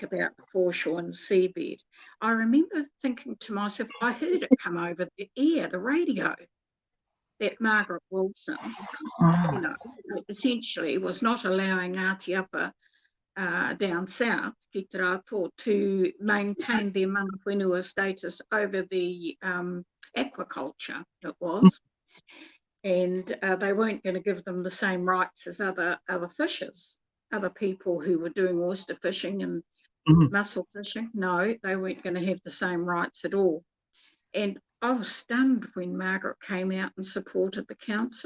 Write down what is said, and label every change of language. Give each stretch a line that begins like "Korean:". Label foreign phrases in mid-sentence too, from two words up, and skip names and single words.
English: about the foreshore and seabed, I remember thinking to myself, I heard it come over the air, the radio, that Margaret Wilson, you know, essentially was not allowing Atiapa down south,
Māori: Ki te Rātou,
English: to maintain their
Māori: mana whenua
English: status over the aquaculture it was. And they weren't going to give them the same rights as other fishers, other people who were doing oyster fishing and mussel fishing. No, they weren't going to have the same rights at all. And I was stunned when Margaret came out and supported the council.